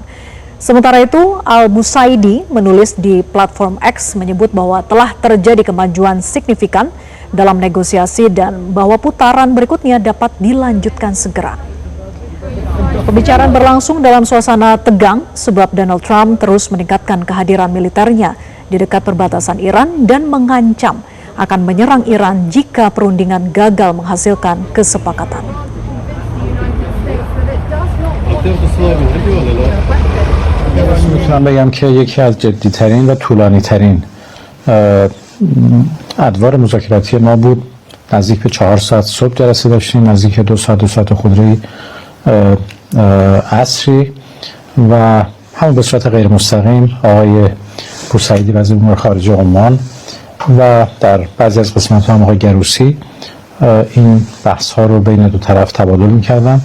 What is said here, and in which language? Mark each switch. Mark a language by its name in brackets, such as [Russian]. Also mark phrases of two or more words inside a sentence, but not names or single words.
[Indonesian] Sementara itu, Al-Busaidi menulis di platform X menyebut bahwa telah terjadi kemajuan signifikan dalam negosiasi dan bahwa putaran berikutnya dapat dilanjutkan segera. Pembicaraan berlangsung dalam suasana tegang sebab Donald Trump terus meningkatkan kehadiran militernya di dekat perbatasan Iran dan mengancam akan menyerang Iran jika perundingan gagal menghasilkan kesepakatan. [Persian] میتونم بگم که یکی از جدی‌ترین و طولانی‌ترین ادوار مذاکراتی ما بود. نزدیک به 4 ساعت صبح جلسه داشتیم، نزدیک 2 ساعت خودرویی عصری و همون به صورت غیر مستقیم آقای بوسعیدی وزیر امور خارجه عمان و در بعضی از قسمت‌ها هم آقای گروسی این بحث‌ها رو بین دو طرف تبادل می‌کردن.